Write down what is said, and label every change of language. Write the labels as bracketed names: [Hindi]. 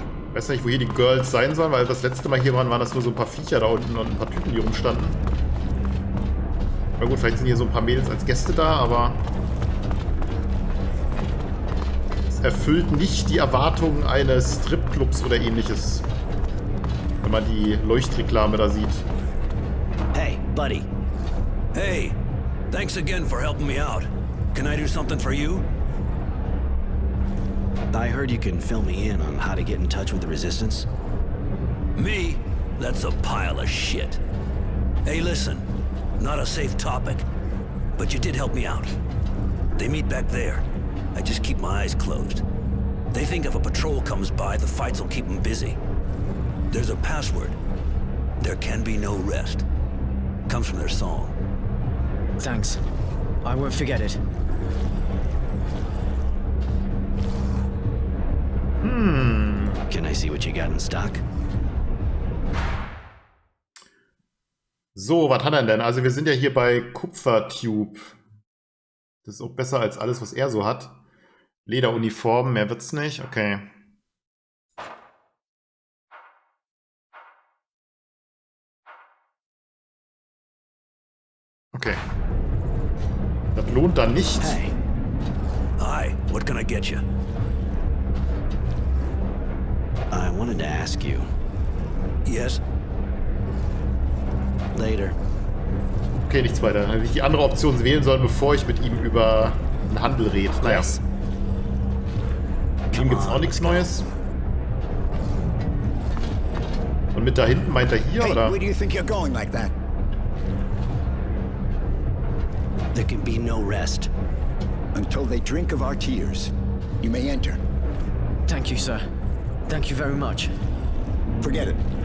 [German] Ich weiß nicht, wo hier die Girls sein sollen, weil das letzte Mal hier waren das nur so ein paar Viecher da unten und ein paar Typen, die rumstanden. Na gut, vielleicht sind hier so ein paar Mädels als Gäste da, aber es erfüllt nicht die Erwartungen eines Stripclubs oder ähnliches, wenn man die Leuchtreklame da sieht. [English] Hey, buddy. Hey, thanks again for helping me out. Can I do something for you? I heard you can fill me in on how to get in touch with the Resistance. Me? That's a pile of shit. Hey, listen. Not a safe topic, but you did help me out. They meet back there. I just keep my eyes closed. They think if a patrol comes by, the fights will keep them busy. There's a password. There can be no rest. Comes from their song. Thanks. I won't forget it. Can I see what you got in stock? [German] So, was hat er denn? Also wir sind ja hier bei Kupfertube. Das ist auch besser als alles, was er so hat. Lederuniform, mehr wird's nicht. Okay. Okay. Das lohnt dann nicht. [English] Hey, Hi, what can I get you? I wanted to ask you. Yes? Later. [German] Okay, nichts weiter. Dann hätte ich die andere Option wählen sollen, bevor ich mit ihm über einen Handel rede. Naja. [English] Yes. [German] Mit ihm gibt's auch nichts Neues. Und mit da hinten meint er hier, [English] Hey, [German] oder? [English] where do you think you're going like that? There can be no rest. Until they drink of our tears. You may enter. Thank you, sir. Thank you very much. Forget it.